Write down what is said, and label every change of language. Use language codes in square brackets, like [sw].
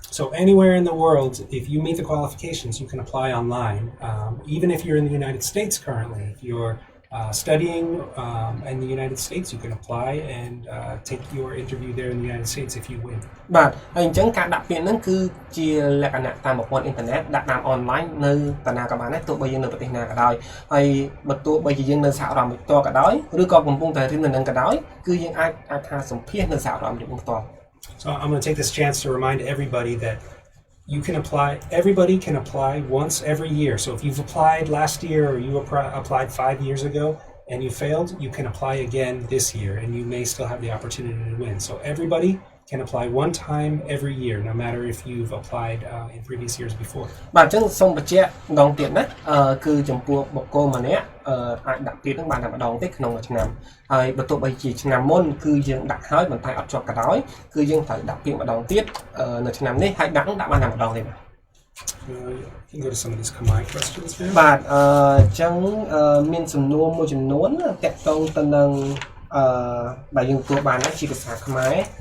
[en] So anywhere in the world, if you meet the qualifications, you can apply online. Even if you're in the United States currently, if you're studying in the United States, you can apply and take your interview there in the United States if you win. [km] បាទហើយអញ្ចឹងការដាក់ពាក្យហ្នឹងគឺជាលក្ខណៈតាមប្រព័ន្ធអ៊ីនធឺណិតដាក់តាមអនឡាញនៅតាណាក៏បានដែរទោះបីយើងនៅប្រទេសណាក៏ដោយហើយបើទោះបីជាយើងនៅសហរដ្ឋអាមេរិកផ្ទាល់ក៏ដោយឬក៏កំពុងតែរៀននៅនឹងក៏ដោយគឺយើងអាចថាសម្ភារនៅសហរដ្ឋអាមេរិកផ្ទាល់ [en] So I'm going to take this chance to remind everybody that everybody can apply once every year. So if you've applied last year or you applied 5 years ago and you failed, you can apply again this year and you may still have the opportunity to win. So everybody can apply one time every year, no matter if you've applied in previous years before. [km] បាទអញ្ចឹងសូមបញ្ជាក់ម្ដងទៀតណាគឺចំពោះបុគ្គលម្នាក់អាចដាក់ពាក្យនឹងបានតែម្ដងទេក្នុងមួយឆ្នាំហើយបើទោះបីជាឆ្នាំមុនគឺយើងដាក់ហើយមិនតែអត់ជាប់ក៏ដោយគឺយើងត្រូវដាក់ពាក្យម្ដងទៀតនៅឆ្នាំនេះហើយដាក់បានតែម្ដងទេបាទ [en] You can go to some of these combined questions now. [km] បាទអញ្ចឹងមានសំណួរមួយចំនួនតាក់ទងទៅនឹងបើយើងទទួលបានជាភាសាខ្មែរ